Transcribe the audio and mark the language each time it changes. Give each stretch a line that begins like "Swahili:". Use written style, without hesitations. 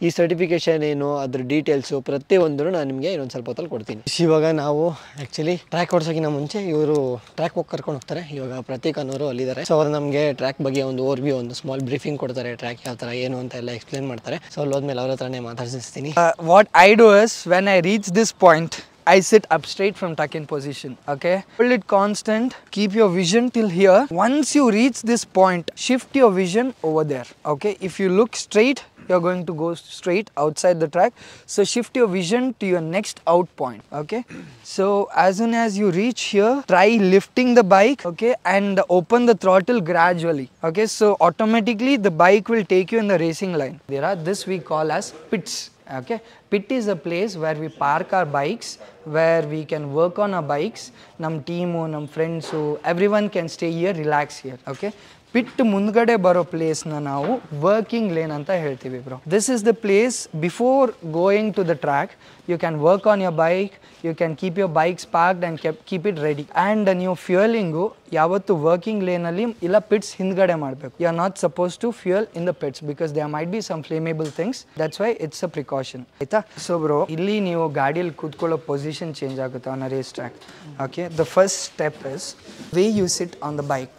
Kannada: ಈ ಸರ್ಟಿಫಿಕೇಶನ್ ಏನು, ಅದ್ರ ಡೀಟೇಲ್ಸು ಪ್ರತಿಯೊಂದು ನಾನು ನಿಮಗೆ ಇನ್ನೊಂದು ಸ್ವಲ್ಪ ಹೊತ್ತಲ್ಲಿ ಕೊಡ್ತೀನಿ. ಇವಾಗ ನಾವು ಆ್ಯಕ್ಚುಲಿ ಟ್ರ್ಯಾಕ್ ಓಡಿಸೋಕ್ಕಿಂತ ಮುಂಚೆ ಇವರು ಟ್ರ್ಯಾಕ್ ಹೋಗಿ ಕರ್ಕೊಂಡು ಹೋಗ್ತಾರೆ. ಇವಾಗ ಪ್ರತೀಕ್ ಅನ್ನೋರು ಅಲ್ಲಿದ್ದಾರೆ. ಸೊ ಅವ್ರು ನಮಗೆ ಟ್ರ್ಯಾಕ್ ಬಗ್ಗೆ ಒಂದು ಓವರ್ವ್ಯೂ, ಒಂದು
English: small briefing
Kannada: ಕೊಡ್ತಾರೆ. ಟ್ರ್ಯಾಕ್ ಯಾವ ಥರ ಏನು ಅಂತ ಎಲ್ಲ ಎಕ್ಸ್ಪ್ಲೇನ್ ಮಾಡ್ತಾರೆ. ಸೊ ಅಲ್ಲಿ ಹೋದ್ಮೇಲೆ ಅವ್ರ ಹತ್ರನೇ ಮಾತಾಡಿಸ್ತೀನಿ.
English: What I do is, when I reach this point, I sit up straight from tuck-in position, okay? Hold it constant, keep your vision till here. Once you reach this point, shift your vision over there, okay? If you look straight, you're going to go straight outside the track. So shift your vision to your next out point, okay? So as soon as you reach here, try lifting the bike, okay? And open the throttle gradually, okay? So automatically the bike will take you in the racing line. There are this we call as pits. Okay, pit is a place where we park our bikes, where we can work on our bikes.
Kannada: Nam
English: team,
Kannada: nam
English: friends, everyone can stay here, relax here. Okay,
Kannada: pit mundgade baro
English: place
Kannada: na ನಾವು working lane anta ಹೇಳ್ತೀವಿ
English: bro. This is the place before going to the track. You can work on your bike, you can keep your bikes parked and keep it ready. And
Kannada: ನೀವು ಫ್ಯೂಯಲಿಂಗು ಯಾವತ್ತು working ಲೇನಲ್ಲಿ ಇಲ್ಲ pits ಹಿಂದ್ಗಡೆ ಮಾಡಬೇಕು.
English: You are not suppose to fuel in the pits because they might be some flammable things. That's why it's a precaution,
Kannada: ಆಯ್ತಾ? So bro, ಇಲ್ಲಿ ನೀವು ಗಾಡಿಯಲ್ಲಿ ಕೂತ್ಕೊಳ್ಳೋ position change ಆಗುತ್ತೆ
English: On a race track. Okay, the first step is way you sit on the bike.